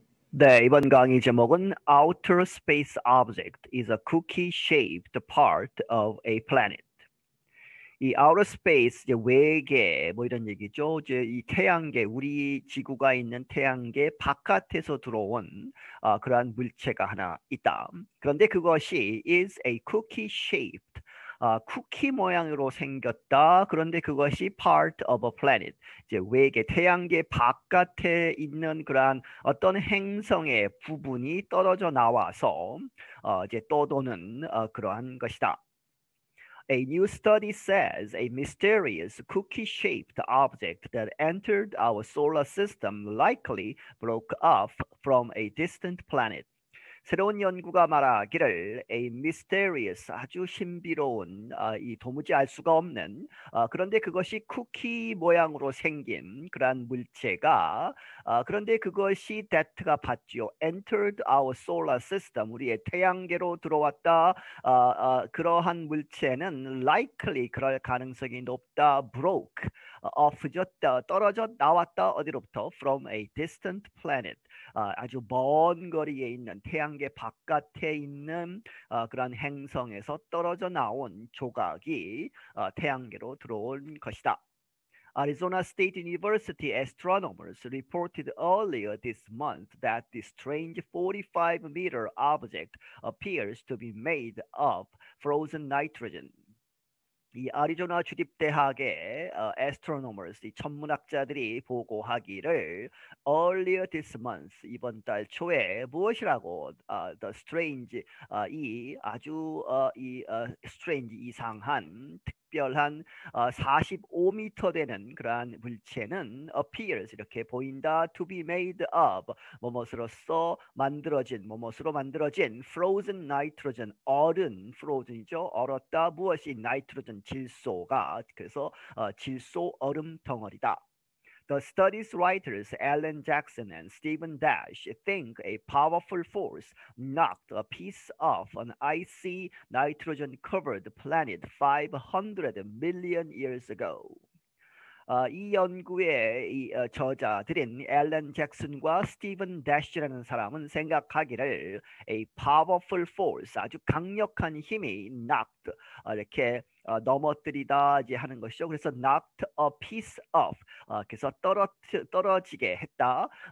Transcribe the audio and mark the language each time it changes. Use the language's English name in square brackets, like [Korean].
[Korean] 네, 이번 강의 제목은 [English] Outer Space Object is a cookie-shaped part of a planet. [Korean] 이 outer space, 이제 외계 뭐 이런 얘기죠. 이제 이 태양계, 우리 지구가 있는 태양계 바깥에서 들어온 그러한 물체가 하나 있다. 그런데 그것이 [English] is a cookie-shaped, [Korean] 쿠키 모양으로 생겼다. 그런데 그것이 [English] part of a planet, [Korean] 이제 외계 태양계 바깥에 있는 그러한 어떤 행성의 부분이 떨어져 나와서 이제 떠도는 그러한 것이다. [English] A new study says a mysterious cookie-shaped object that entered our solar system likely broke off from a distant planet. [Korean] 새로운 연구가 말하기를 [English] a mysterious, [Korean] 아주 신비로운, 이 도무지 알 수가 없는, 그런데 그것이 쿠키 모양으로 생긴 그러한 물체가, 그런데 그것이 that가 받지요. [English] entered our solar system, [Korean] 우리의 태양계로 들어왔다. 그러한 물체는 likely, 그럴 가능성이 높다. broke, off죠. 떨어져 나왔다. 어디로부터? [English] from a distant planet, [Korean] 아주 먼 거리에 있는 태양계 바깥에 있는 그런 행성에서 떨어져 나온 조각이 태양계로 들어온 것이다. [English] Arizona State University astronomers reported earlier this month that the strange 45-meter object appears to be made of frozen nitrogen. [Korean] 이 아리조나 주립대학의 astronomers, 이 천문학자들이 보고하기를 [English] earlier this month, [Korean] 이번 달 초에 무엇이라고 the strange, 이 아주 strange, 이상한 특별한 45m 되는 그러한 물체는 appears, 이렇게 보인다. [English] to be made of, [Korean] 뭐뭇으로써 만들어진, 뭐뭇으로 만들어진 frozen nitrogen, 얼은 frozen이죠. 얼었다. 무엇이? nitrogen, 질소가. 그래서 질소 얼음 덩어리다. [English] The study's writers Alan Jackson and Stephen Dash think a powerful force knocked a piece of an icy nitrogen-covered planet 500 million years ago. [Korean] 이 연구의 저자들인 앨런 잭슨과 스티븐 대쉬라는 사람은 생각하기를 [English] a powerful force, [Korean] 아주 강력한 힘이 knocked, 이렇게 넘어뜨리다 이제 하는 것이죠. 그래서 [English] knocked a piece of, [Korean] 그래서 떨어지게 했다.